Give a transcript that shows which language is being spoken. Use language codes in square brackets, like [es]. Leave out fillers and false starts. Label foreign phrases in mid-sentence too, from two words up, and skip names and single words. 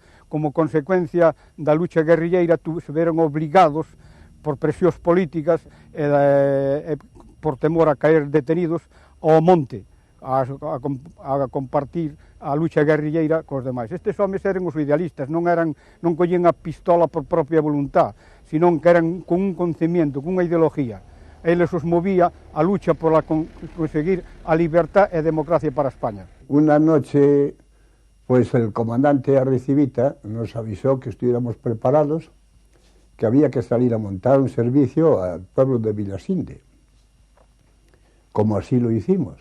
[gl] Como consecuencia da lucha guerrilleira, se veron obligados por presións políticas e por temor a caer detenidos ao monte, a compartir a lucha guerrilleira cos demais. Estes homes eran os idealistas, non collían a pistola por propia voluntad, senón que eran con un concimiento, con unha ideología. Eles os movía a lucha por conseguir a libertad e democracia para España. [es] Una noche, pues el comandante Arrecibita nos avisó que estuviéramos preparados, que había que salir a montar un servicio al pueblo de Vilasinde. Como así lo hicimos.